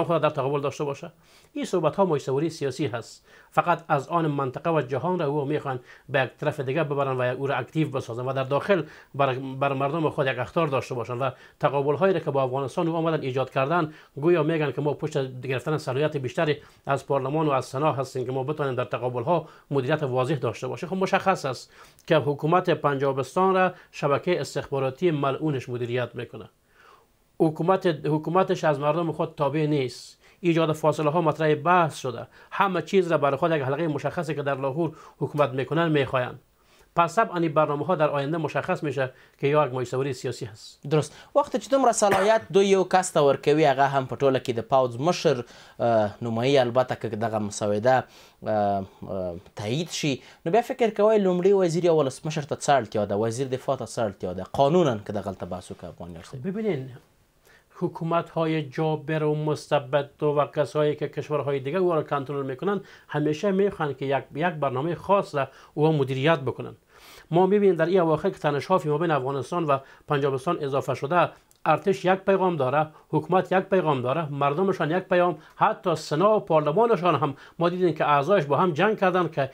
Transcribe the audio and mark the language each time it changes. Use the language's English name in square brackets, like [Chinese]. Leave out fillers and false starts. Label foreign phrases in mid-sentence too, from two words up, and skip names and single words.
[Persian] خود در تقابل داشته باشه این صحبت ها موج‌سواری سیاسی هست فقط از آن منطقه و جهان را او میخوان به یک طرف دیگه ببرن و او را اکتیو بسازن و در داخل بر مردم خود یک اخطار داشته باشن و تقابل هایی را که با افغانستان او آمدن ایجاد کردن گویا میگن که ما پشت گرفتن صلاحیت بیشتری از پارلمان و از سنا هستیم که ما بتونیم در تقابل ها مدیریت واضح داشته باشیم خب مشخص است که حکومت پنجابستان را شبکه استخباراتی ملعونش مدیریت میکنه حکومتش از مردم خود تابع نیست ایجاد فاصله ها مطرح بحث شده همه چیز را برای خود یک حلقه مشخصی که در لاهور حکومت میکنن میخواین پس طبعا برنامه ها در آینده مشخص میشه که یا یک موج‌سواری سیاسی هست [Pashto] درست وقتی چې دومره صلاحیت دوی یو کس ته ورکوي هغه هم په ټوله کې د پوځ مشر نمایي البته که دغه مسوده تایید شي نو بیا فکر کوئ لومړي وزیر یا ولسمشر ته څه اړتیا ده وزیر دفاع ته څه اړتیا ده قانونا که دغلته بحث وکړو افغان یارسه [Persian] ببینین حکومت های جابر و مستبد و کسایی که کشورهای دیگه او را کنترل میکنن همیشه میخوان که یک برنامه خاص را او مدیریت بکنن ما میبینیم در این اواخر که تنش‌ها فی مابین افغانستان و پنجابستان اضافه شده ارتش یک پیغام داره حکومت یک پیغام داره مردمشان یک پیغام حتی سنا و پارلمانشان هم ما دیدیم که اعضایش با هم جنگ کردن که